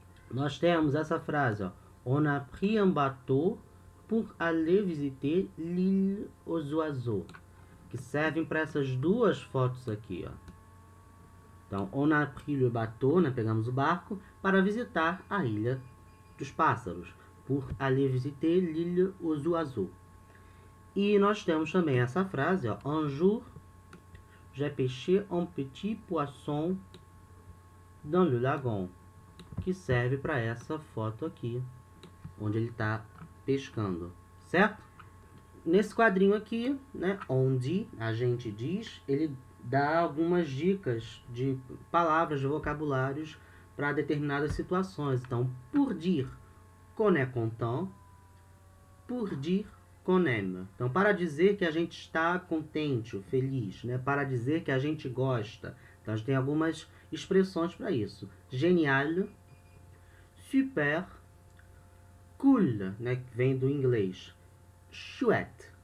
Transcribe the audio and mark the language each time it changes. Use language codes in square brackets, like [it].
[pt] Nós temos essa frase, ó. [fr] On a pris un bateau pour aller visiter l'île aux oiseaux, [pt] que servem para essas duas fotos aqui, ó. Então, [fr] on a pris le bateau, [pt] né, pegamos o barco, para visitar a ilha dos pássaros. [fr] Pour aller visiter l'île aux oiseaux. [pt] E nós temos também essa frase, ó. [fr] Un jour, j'ai pêché un petit poisson dans le lagon, [pt] que serve para essa foto aqui, onde ele está pescando, certo? Nesse quadrinho aqui, né, onde a gente diz, ele dá algumas dicas de palavras, de vocabulários para determinadas situações. [fr] Então, pour dire qu'on est content, pour dire qu'on aime. [pt] Então, para dizer que a gente está contente ou feliz, né, para dizer que a gente gosta. Então, a gente tem algumas expressões para isso. Génial, super, cool, né, que vem do inglês. Chouette.